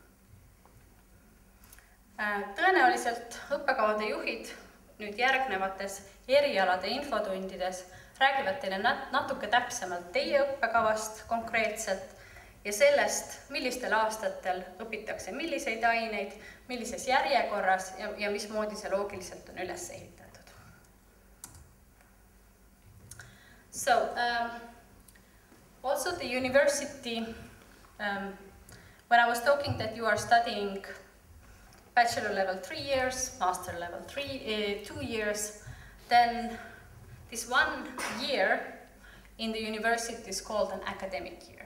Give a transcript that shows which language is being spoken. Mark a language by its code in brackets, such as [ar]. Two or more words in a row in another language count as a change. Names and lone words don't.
[et] Tõenäoliselt õppekavade juhid nüüd järgnevates erialade infotundides räägivad teile natuke täpsemalt teie õppekavast konkreetselt ja sellest, millistel aastatel õpitakse milliseid aineid, millises järjekorras ja mismoodi see loogiliselt on üles ehitatud. [en] So, also the university, when I was talking that you are studying bachelor level 3 years, master level 2 years, then this 1 year in the university is called an academic year.